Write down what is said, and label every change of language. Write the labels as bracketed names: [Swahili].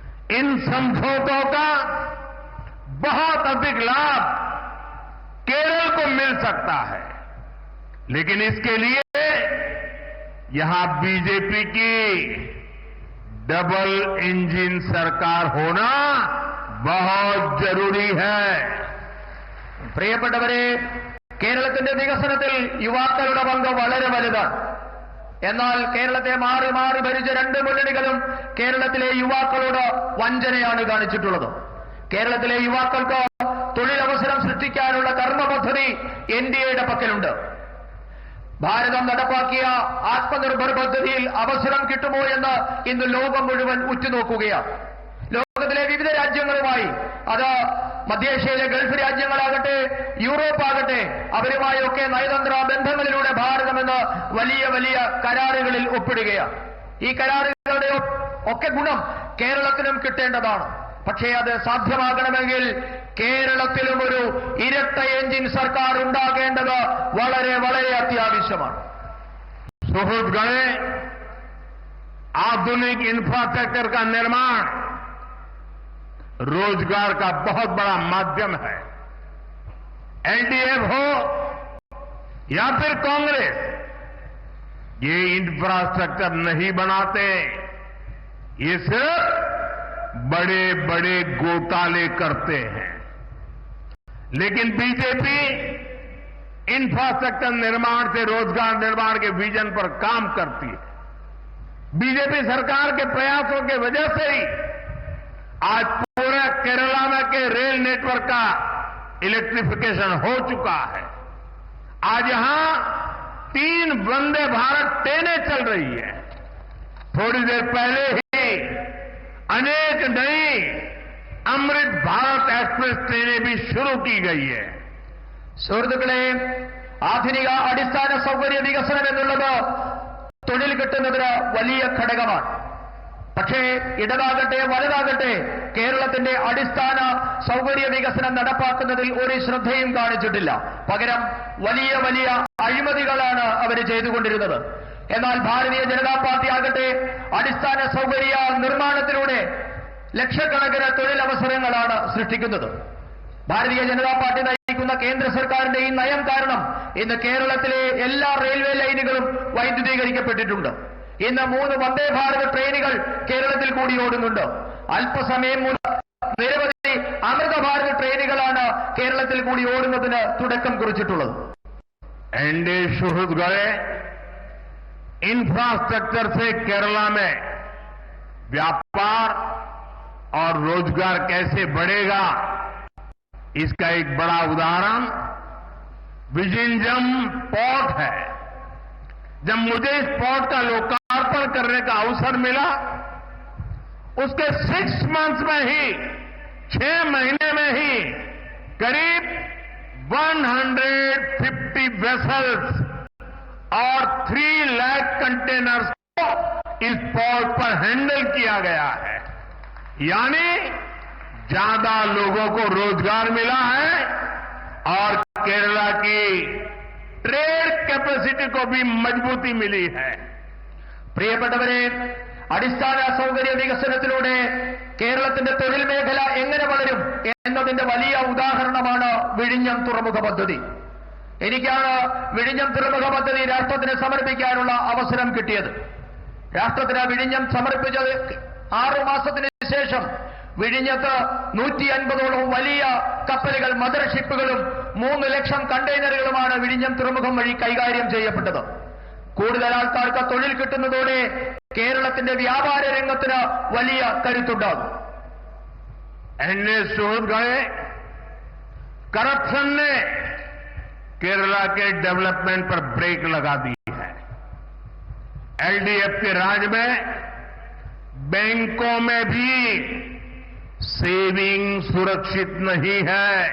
[Hindi] इन समझौतों का बहुत अधिक लाभ केरल को मिल सकता है, लेकिन इसके लिए यहां बीजेपी की डबल इंजन सरकार होना बहुत जरूरी है। [Malayalam] പ്രിയപ്പെട്ടവരെ, കേരളത്തിന്റെ വികസനത്തിൽ യുവാക്കളുടെ പങ്ക് വളരെ വലുതാണ്. എന്നാൽ കേരളത്തെ മാറി മാറി ഭരിച്ച 2 മുന്നണികളും കേരളത്തിലെ യുവാക്കളോട് വഞ്ചനയാണ് കാണിച്ചിട്ടുള്ളത്. കേരളത്തിലെ യുവാക്കൾക്ക് തൊഴിലവസരം സൃഷ്ടിക്കാനുള്ള കർമ്മ പദ്ധതി എൻഡിഎയുടെ പക്കലുണ്ട്. ഭാരതം നടപ്പാക്കിയ ആത്മനിർഭർ പദ്ധതിയിൽ അവസരം കിട്ടുമോ എന്ന് ഇന്ന് ലോകം മുഴുവൻ ഉറ്റുനോക്കുകയാണ്. ലോകത്തിലെ വിവിധ രാജ്യങ്ങളുമായി, അത് മധ്യേഷ്യയിലെ ഗൾഫ് രാജ്യങ്ങളാകട്ടെ, യൂറോപ്പ് ആകട്ടെ, അവരുമായൊക്കെ നയതന്ത്ര ബന്ധങ്ങളിലൂടെ ഭാരതം ഇന്ന് വലിയ വലിയ കരാറുകളിൽ ഒപ്പിടുകയാണ്. ഈ കരാറുകളുടെ ഒക്കെ ഗുണം കേരളത്തിനും കിട്ടേണ്ടതാണ്. പക്ഷേ അത് സാധ്യമാകണമെങ്കിൽ കേരളത്തിലും ഒരു ഇരട്ട എഞ്ചിൻ സർക്കാർ ഉണ്ടാകേണ്ടത് വളരെ വളരെ അത്യാവശ്യമാണ്. [Hindi] सुहृदगण, आधुनिक इंफ्रास्ट्रक्चर का निर्माण रोजगार का बहुत बड़ा माध्यम है। एनडीए हो या फिर कांग्रेस, ये इंफ्रास्ट्रक्चर नहीं बनाते, ये सिर्फ बड़े बड़े घोटाले करते हैं। लेकिन बीजेपी इंफ्रास्ट्रक्चर निर्माण से रोजगार निर्माण के विजन पर काम करती है। बीजेपी सरकार के प्रयासों के वजह से ही आज पूरे केरला में के रेल नेटवर्क का इलेक्ट्रिफिकेशन हो चुका है। आज यहां 3 वंदे भारत ट्रेनें चल रही है। थोड़ी देर पहले ही अनेक नई अमृत भारत एक्सप्रेस ट्रेनें भी शुरू की गई है. [Malayalam] സുഹൃത്തുക്കളെ, ആധുനിക അടിസ്ഥാന സൗകര്യ വികസനം എന്നുള്ളത് തൊഴിൽ കിട്ടുന്നതിന് വലിയ ഘടകമാണ്. പക്ഷേ ഇടതാകട്ടെ വലതാകട്ടെ കേരളത്തിന്റെ അടിസ്ഥാന സൗകര്യ വികസനം നടപ്പാക്കുന്നതിൽ ഒരു ശ്രദ്ധയും കാണിച്ചിട്ടില്ല. പകരം വലിയ വലിയ അഴിമതികളാണ് അവർ ചെയ്തുകൊണ്ടിരുന്നത്. എന്നാൽ ഭാരതീയ ജനതാ പാർട്ടി ആകട്ടെ അടിസ്ഥാന സൗകര്യ നിർമ്മാണത്തിലൂടെ ലക്ഷക്കണക്കിന് തൊഴിലവസരങ്ങളാണ് സൃഷ്ടിക്കുന്നത്. ഭാരതീയ ജനതാ പാർട്ടി നയിക്കുന്ന കേന്ദ്ര സർക്കാരിന്റെ ഈ നയം കാരണം ഇന്ന് കേരളത്തിലെ എല്ലാ റെയിൽവേ ലൈനുകളും വൈദ്യുതീകരിക്കപ്പെട്ടിട്ടുണ്ട്. ഇന്ന് 3 വന്ദേ ഭാരത് ട്രെയിനുകൾ കേരളത്തിൽ കൂടി ഓടുന്നുണ്ട്. അല്പസമയം മുൻപ് നിരവധി അമൃത ഭാരത് ട്രെയിനുകളാണ് കേരളത്തിൽ കൂടി ഓടുന്നതിന് തുടക്കം കുറിച്ചിട്ടുള്ളത്. [Hindi] एनडीए सुहृद गए इंफ्रास्ट्रक्चर से केरला में व्यापार और रोजगार कैसे बढ़ेगा, इसका एक बड़ा उदाहरण विजिंजम पोर्ट है. जब मुझे इस पोर्ट का लोकार्पण करने का अवसर मिला, उसके 6 मंथ्स में ही 6 महीने में ही करीब 150 वेसल्स और 3 लाख कंटेनर्स को इस पोर्ट पर हैंडल किया गया है. यानी ज्यादा लोगों को रोजगार मिला है और केरला की ट्रेड कैपेसिटी को भी मजबूती मिली है. [Malayalam] പ്രിയപ്പെട്ടവരെ, അടിസ്ഥാന സൗകര്യ വികസനത്തിലൂടെ കേരളത്തിന്റെ തൊഴിൽ മേഖല എങ്ങനെ വളരും എന്നതിന്റെ വലിയ ഉദാഹരണമാണ് വിഴിഞ്ഞം തുറമുഖ പദ്ധതി. എനിക്കാണ് വിഴിഞ്ഞം തുറമുഖ പദ്ധതി രാഷ്ട്രത്തിന് സമർപ്പിക്കാനുള്ള അവസരം കിട്ടിയത്. രാഷ്ട്രത്തിന് വിഴിഞ്ഞം സമർപ്പിച്ചത് 6 മാസത്തിന് ശേഷം വിഴിഞ്ഞത്ത് 150ഓളം വലിയ കപ്പലുകൾ, മദർഷിപ്പുകളും 3 ലക്ഷം കണ്ടെയ്നറുകളുമാണ് വിഴിഞ്ഞം തുറമുഖം വഴി കൈകാര്യം ചെയ്യപ്പെട്ടത്. കൂടുതൽ ആൾക്കാർക്ക് തൊഴിൽ കിട്ടുന്നതോടെ കേരളത്തിന്റെ വ്യാപാര രംഗത്തിന് വലിയ കരുത്തുണ്ടാകും. [Hindi] एनडीए सुहृद गए करप्शन ने केरला के डेवलपमेंट पर ब्रेक लगा दी है. एलडीएफ के राज में बैंकों में भी सेविंग सुरक्षित नहीं है.